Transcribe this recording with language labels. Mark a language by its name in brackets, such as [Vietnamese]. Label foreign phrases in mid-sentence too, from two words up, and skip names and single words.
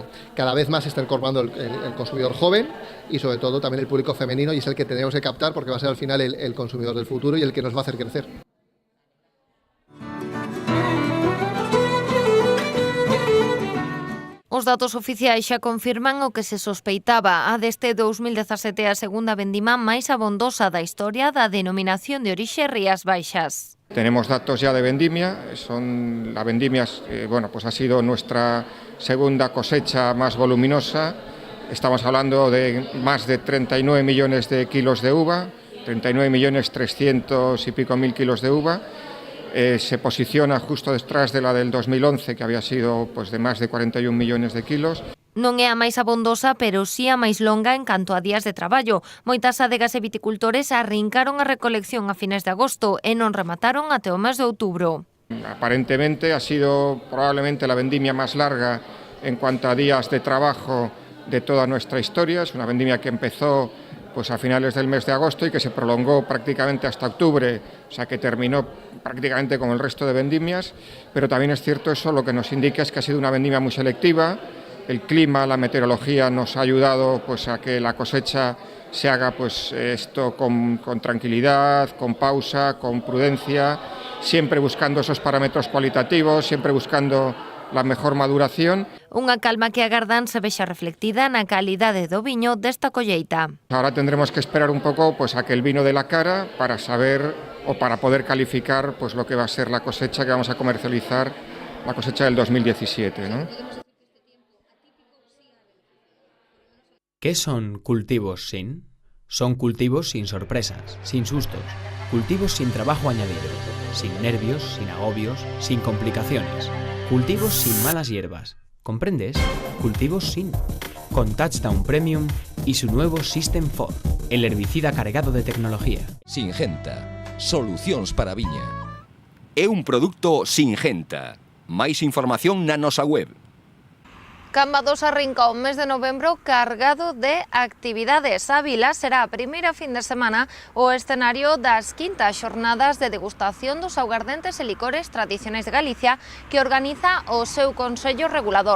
[Spanish] Cada vez más se está incorporando el consumidor joven y sobre todo también el público femenino y es el que tenemos que captar porque va a ser al final el consumidor del futuro y el que nos va a hacer crecer. [Galician] Os datos oficiais xa confirman o que se sospeitaba. A deste 2017 a segunda vendima máis abondosa da historia da denominación de orixe Rías Baixas. [Spanish] Tenemos datos ya de vendimia, la vendimia pues ha sido nuestra segunda cosecha más voluminosa. Estamos hablando de más de 39 millones de kilos de uva, 39.300.000 y pico kilos de uva. Se posiciona justo detrás de la del 2011, que había sido pues de más de 41 millones de kilos. [Galician] Non é a máis abondosa, pero sí a máis longa en canto a días de traballo. Moitas adegas e viticultores arrincaron a recolección a fines de agosto e non remataron até o mes de outubro. [Spanish] Aparentemente ha sido probablemente la vendimia más larga en cuanto a días de trabajo de toda nuestra historia. Es una vendimia que empezó pues a finales del mes de agosto y que se prolongó prácticamente hasta octubre, o sea que terminó prácticamente como el resto de vendimias, pero también es cierto eso, lo que nos indica es que ha sido una vendimia muy selectiva. El clima, la meteorología nos ha ayudado pues a que la cosecha se haga pues esto con tranquilidad, con pausa, con prudencia, siempre buscando esos parámetros cualitativos, siempre buscando la mejor maduración. [Galician] Unha calma que agardan se vexa reflectida na calidade do viño desta colleita. [Spanish] Ahora tendremos que esperar un poco pues a que el vino dé la cara para saber o para poder calificar pues lo que va a ser la cosecha que vamos a comercializar, la cosecha del 2017, ¿no? ¿Qué son cultivos sin? Son cultivos sin sorpresas, sin sustos, cultivos sin trabajo añadido, sin nervios, sin agobios, sin complicaciones. Cultivos sin malas hierbas, ¿comprendes? Cultivos sin. Con Touchdown Premium y su nuevo System 4, el herbicida cargado de tecnología. [Galician] Singenta, solucións para a viña. É un produto Singenta. Máis información na nosa web. Cambados arrinca o mes de novembro cargado de actividades. Ávila será a primeira fin de semana o escenario das quintas xornadas de degustación dos augardentes e licores tradicionais de Galicia que organiza o seu Consello Regulador.